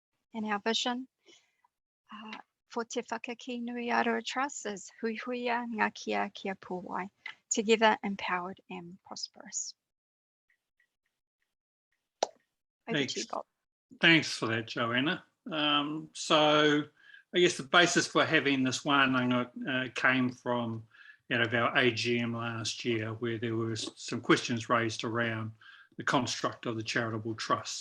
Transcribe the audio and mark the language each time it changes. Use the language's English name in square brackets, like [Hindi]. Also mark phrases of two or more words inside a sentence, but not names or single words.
[English] And our vision for Te Whakaki Nui Aroa Trust is [Māori] hui huia ngā kia pūwai, [English] together empowered and prosperous. Over to you, Bob. Thanks for that, Joanna. So I guess the basis for having this Wānanga came from out of our AGM last year, where there were some questions raised around the construct of the charitable trust.